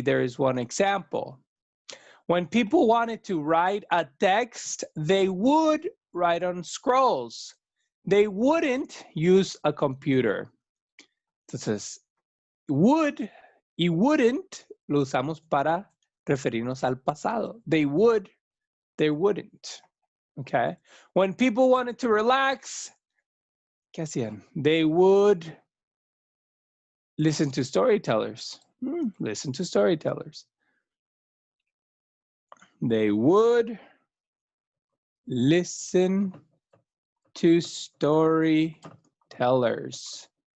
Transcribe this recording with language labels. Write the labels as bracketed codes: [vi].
[en] There is one example. When people wanted to write a text, they would write on scrolls. They wouldn't use a computer. [es] Entonces, would y wouldn't lo usamos para referirnos al pasado. [en] They would, they wouldn't. Okay. When people wanted to relax, [es] ¿qué hacían? [en] They would listen to storytellers. Listen to storytellers. They would listen to storytellers.